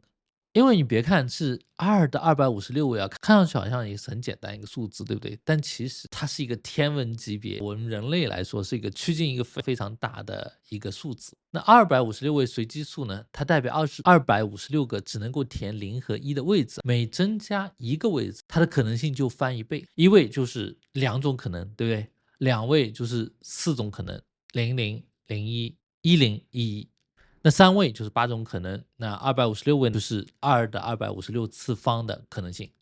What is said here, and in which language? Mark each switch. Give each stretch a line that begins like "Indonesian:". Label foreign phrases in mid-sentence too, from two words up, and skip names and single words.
Chinese: 因為你別看是2的256位看上去好像也是很簡單一個數字，對不對？但其實它是一個天文級別，我們人類來說是一個趨近一個非常大的一個數字。那256位隨機數呢，它代表256個只能夠填0和1的位置，每增加一個位置，它的可能性就翻1倍。一位就是2種可能，对不對？2位就是4種可能，00、01、10、11。那3位就是8種可能，那256位就是2的256次方的可能性。